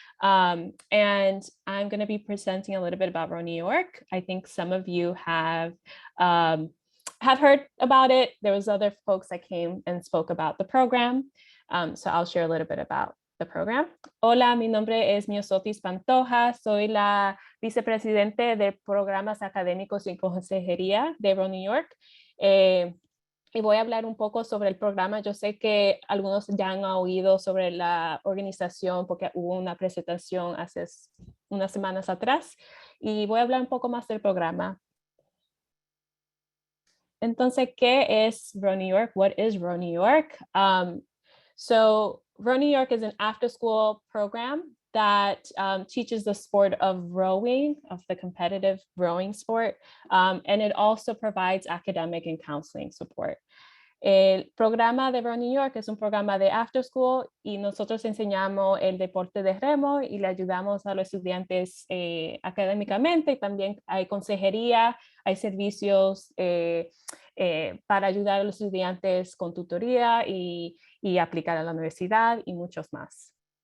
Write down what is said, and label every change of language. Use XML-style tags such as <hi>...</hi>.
<en>And I'm going to be presenting a little bit about Row New York. I think some of you have heard about it. There was other folks that came and spoke about the program. So I'll share a little bit about the program.</en> <es>Hola, mi nombre es Miosotis Pantoja. Soy la vicepresidente de programas académicos y consejería de Row New York. Y voy a hablar un poco sobre el programa. Yo sé que algunos ya han oído sobre la organización porque hubo una presentación hace unas semanas atrás. Y voy a hablar un poco más del programa. Entonces, ¿qué es Row New York?</es> <en>What is Row New York? So Row New York is an after-school program that teaches the sport of rowing, of the competitive rowing sport, and it also provides academic and counseling support.</en> <es>El programa de Row New York es un programa de after school y nosotros enseñamos el deporte de remo y le ayudamos a los estudiantes académicamente, y también hay consejería, hay servicios para ayudar a los estudiantes con tutoría y aplicar a la universidad y muchos más.</es>